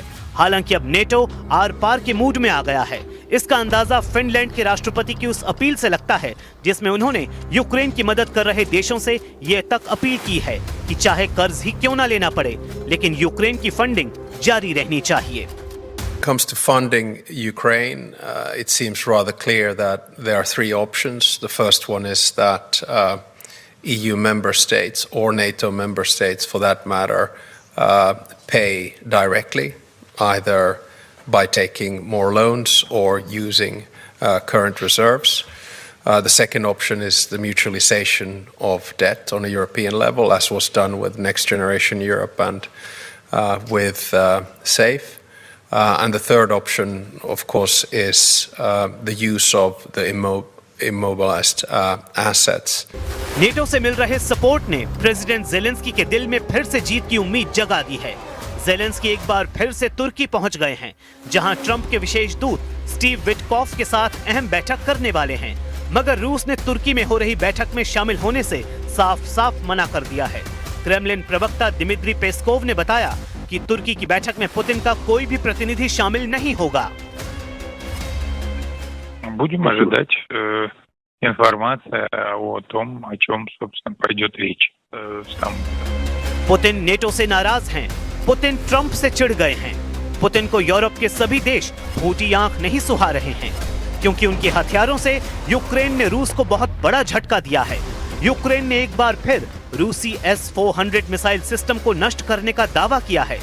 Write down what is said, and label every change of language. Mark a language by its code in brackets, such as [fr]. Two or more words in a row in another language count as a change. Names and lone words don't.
[hi] हालांकि अब नेटो आर पार के मूड में आ गया है। इसका अंदाजा फिनलैंड के राष्ट्रपति की उस अपील से लगता है जिसमें उन्होंने यूक्रेन की मदद कर रहे देशों से ये तक अपील की है कि चाहे कर्ज ही क्यों ना लेना पड़े, लेकिन यूक्रेन की फंडिंग जारी रहनी चाहिए। [en] Comes to funding Ukraine, it seems rather clear that there are three options. The first one is that EU member states or NATO member states, for that matter, pay directly, either by taking more loans or using current reserves. The second option is the mutualization of debt on a European level, as was done with Next Generation Europe and with SAFE. And the third option, of course, is the use of the immobilized assets. [hi] नेटो से मिल रहे सपोर्ट ने प्रेसिडेंट जेलेंस्की के दिल में फिर से जीत की उम्मीद जगा दी है। जेलेंस्की एक बार फिर से तुर्की पहुंच गए हैं, जहां ट्रंप के विशेष दूत स्टीव विटकॉफ के साथ अहम बैठक करने वाले हैं। मगर रूस ने तुर्की में हो रही बैठक में शामिल होने से साफ-साफ मना कर दिया है। क्रेमलिन प्रवक्ता दिमित्री पेस्कोव ने बताया कि तुर्की की बैठक में पुतिन का कोई भी प्रतिनिधि शामिल नहीं होगा। [ru] Будем ожидать информации о том, о чем, собственно, пойдет речь. [hi] पुतिन नेटो से नाराज हैं। पुतिन ट्रंप से चिढ़ गए हैं। पुतिन को यूरोप के सभी देश फूटी आंख नहीं सुहा रहे हैं, क्योंकि उनके हथियारों से यूक्रेन ने रूस को बहुत बड़ा झटका दिया है। यूक्रेन ने एक बार फिर रूसी S-400 [en] missile system [hi] को नष्ट करने का दावा किया है।